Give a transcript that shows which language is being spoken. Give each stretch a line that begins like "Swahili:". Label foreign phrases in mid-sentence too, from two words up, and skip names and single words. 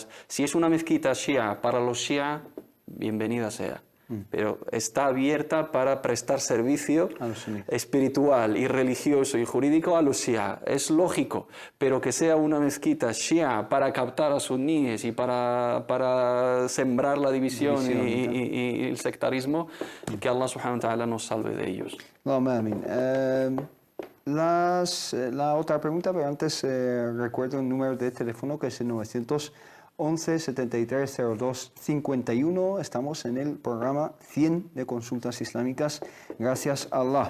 Spanish: Si es una mezquita shia para los shia, bienvenida sea, pero está abierta para prestar servicio espiritual y religioso y jurídico a los shia. Es lógico, pero que sea una mezquita shia para captar a suníes y para sembrar la división y el sectarismo, que
Arabic: الله سبحانه وتعالى
Spanish: nos salve de ellos. La otra pregunta, pero antes recuerdo el número de teléfono, que es el 911-7302-51. Estamos en el programa 100 de consultas islámicas, gracias a Allah.